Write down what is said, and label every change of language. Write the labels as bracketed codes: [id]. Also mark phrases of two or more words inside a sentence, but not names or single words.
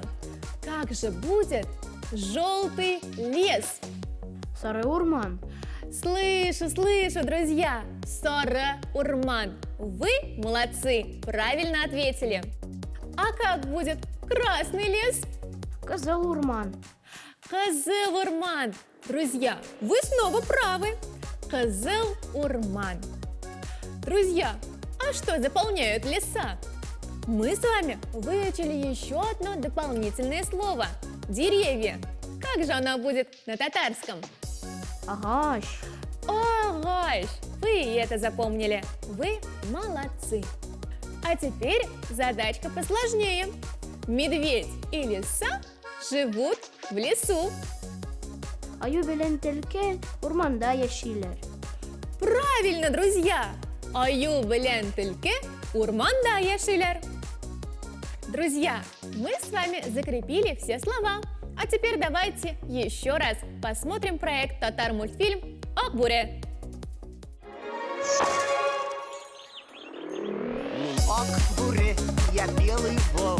[ru] Как же будет желтый лес? [tt] Сары-Урман. [ru] Слышу, друзья. [tt] Сары-Урман. [ru] Вы молодцы, правильно ответили. А как будет красный лес? [tt] Кызыл-Урман. Кызыл-Урман. [ru] Друзья, вы снова правы. [tt] Кызыл-Урман. [ru] Друзья, а что заполняют леса? Мы с вами выучили еще одно дополнительное слово – деревья. Как же оно будет на татарском? [tt] Агач. [ru] Ага, вы и это запомнили. Вы молодцы. А теперь задачка посложнее. Медведь и лиса живут в лесу. [tt] Аю белән төлке урманда яшиләр. [ru] Правильно, друзья! [tt] Аю белән төлке урманда яшиләр. [ru] Друзья, мы с вами закрепили все слова. А теперь давайте еще раз посмотрим проект Татар-мультфильм о буре. Ок, буре, я белый волк.